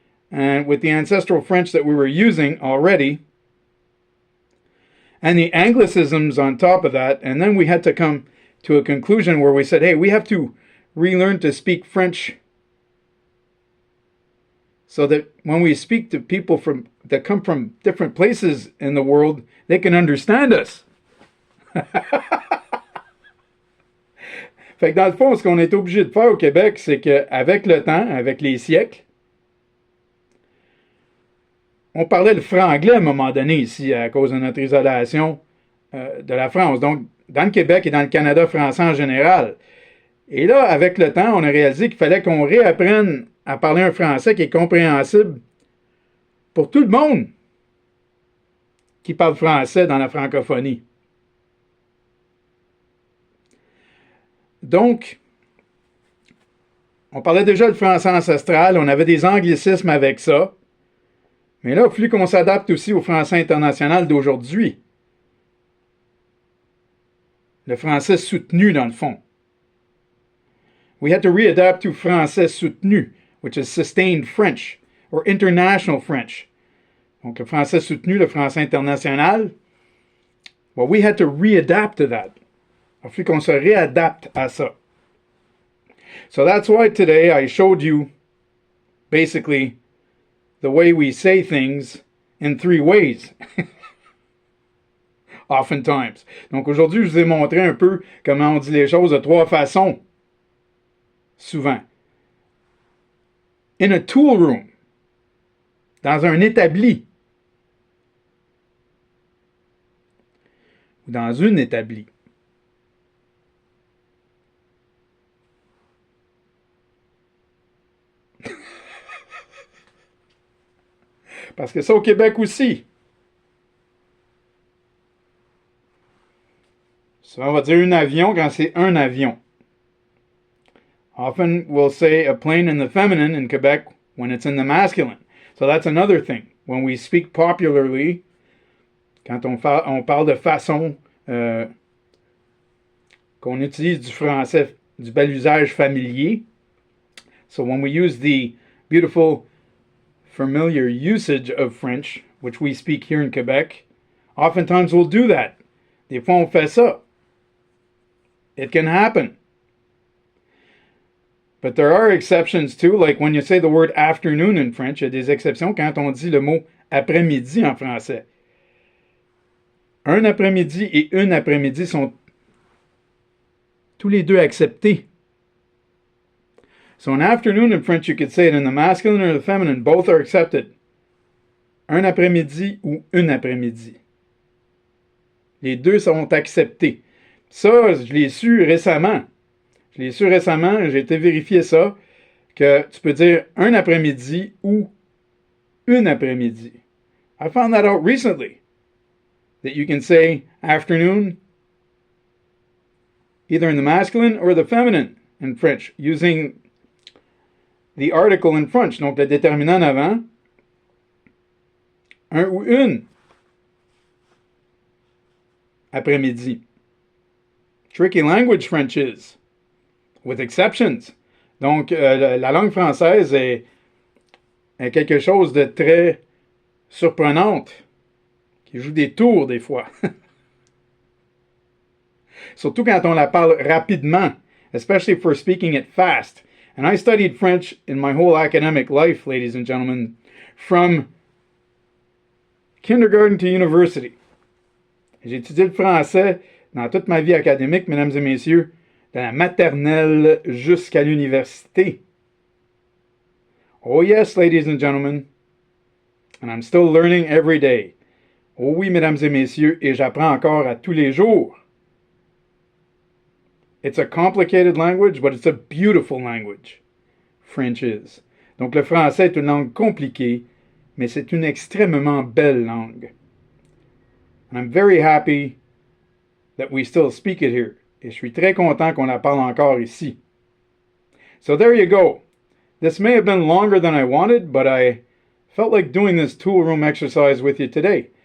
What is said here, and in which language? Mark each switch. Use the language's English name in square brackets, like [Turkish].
[English] And with the ancestral French that we were using already, and the Anglicisms on top of that, and then we had to come to a conclusion where we said, hey, we have to relearn to speak French so that when we speak to people that come from different places in the world, they can understand us. [French] Fait que dans le fond, ce qu'on est obligé de faire au Québec, c'est qu'avec le temps, avec les siècles, on parlait le franglais à un moment donné ici à cause de notre isolation de la France. Donc, dans le Québec et dans le Canada français en général. Et là, avec le temps, on a réalisé qu'il fallait qu'on réapprenne à parler un français qui est compréhensible pour tout le monde qui parle français dans la francophonie. Donc, on parlait déjà de français ancestral, on avait des anglicismes avec ça, mais là, il a fallu qu'on s'adapte aussi au français international d'aujourd'hui. Le français soutenu, dans le fond. [English] We had to readapt to français soutenu, which is sustained French, or international French. [French] Donc, le français soutenu, le français international. [English] Well, we had to readapt to that. [French] Il a fallu qu'on se réadapte à ça. [English] So that's why today I showed you basically the way we say things in 3 ways. Oftentimes. [French] Donc aujourd'hui, je vous ai montré un peu comment on dit les choses de 3 façons. Souvent. [English] In a tool room. [French] Dans un établi. ou dans une établie. Parce que ça au Québec aussi. Souvent, on va dire un avion quand c'est un avion. [English] Often we'll say a plane in the feminine in Quebec when it's in the masculine. So that's another thing. When we speak popularly, [French] quand on parle de façon qu'on utilise du français, du bel usage familier. [English] So when we use the beautiful familiar usage of French, which we speak here in Quebec, oftentimes we'll do that. [French] Des fois, on fait ça. [English] It can happen. But there are exceptions too, like when you say the word afternoon in French, [French] il y a des exceptions quand on dit le mot après-midi en français. Un après-midi et une après-midi sont tous les deux acceptés. [English] So an afternoon in French, you could say it in the masculine or the feminine, both are accepted. [French] Un après-midi ou une après-midi. Les deux sont acceptés. Ça, je l'ai su récemment. J'ai été vérifier ça, que tu peux dire un après-midi ou une après-midi. [English] I found that out recently, that you can say afternoon either in the masculine or the feminine in French, using the article in French, [French] donc le déterminant en avant, un ou une après-midi. [English] Tricky language French is, with exceptions. [French] Donc, la langue française est quelque chose de très surprenante, qui joue des tours des fois. Surtout quand on la parle rapidement, [English] especially for speaking it fast. And I studied French in my whole academic life, ladies and gentlemen, from kindergarten to university. [French] J'ai étudié le français dans toute ma vie académique, mesdames et messieurs, de la maternelle jusqu'à l'université. [English] Oh yes, ladies and gentlemen, and I'm still learning every day. [French] Oh oui, mesdames et messieurs, et j'apprends encore à tous les jours. [English] It's a complicated language, but it's a beautiful language. French is. [French] Donc le français est une langue compliquée, mais c'est une extrêmement belle langue. [English] And I'm very happy that we still speak it here. [French] Et je suis très content qu'on la parle encore ici. [English] So there you go. This may have been longer than I wanted, but I felt like doing this tool room exercise with you today.